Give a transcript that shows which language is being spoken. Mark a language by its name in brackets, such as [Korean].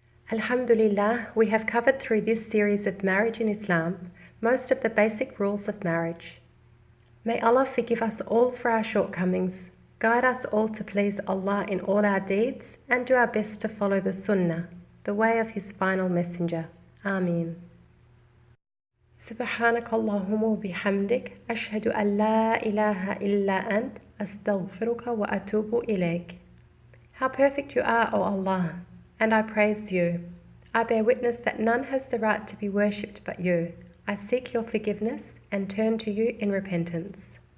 [English] Alhamdulillah, we have covered through this series of marriage in Islam most of the basic rules of marriage. May Allah forgive us all for our shortcomings, guide us all to please Allah in all our deeds, and do our best to follow the Sunnah, the way of His final messenger. Ameen. [Arabic] سبحانك اللهم وبحمدك أشهد أن لا إله إلا أنت أستغفرك وأتوب إليك. [English] How perfect you are, O Allah, and I praise you. I bear witness that none has the right to be worshipped but you. I seek your forgiveness and turn to you in repentance.